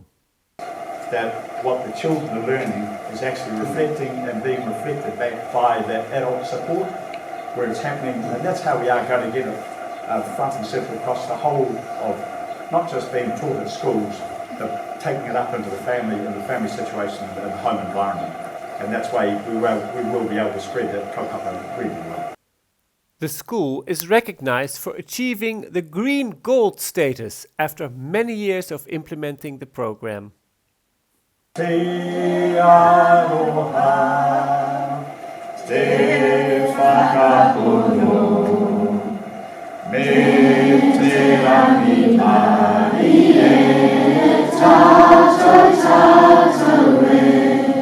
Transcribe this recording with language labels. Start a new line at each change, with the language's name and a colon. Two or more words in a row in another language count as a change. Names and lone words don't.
English: That what the children are learning is actually reflecting and being reflected back by that adult support where it's happening, and that's how we are going to get it front and centre across the whole of not just being taught at schools, but taking it up into the family and the family situation and the home environment. And that's why we will be able to spread that kaupapa really well. The school is recognized for achieving the Green Gold status after many years of implementing the program.
Māori: Te aloha, te whakapono, me te rangi mai e tātou tātou e.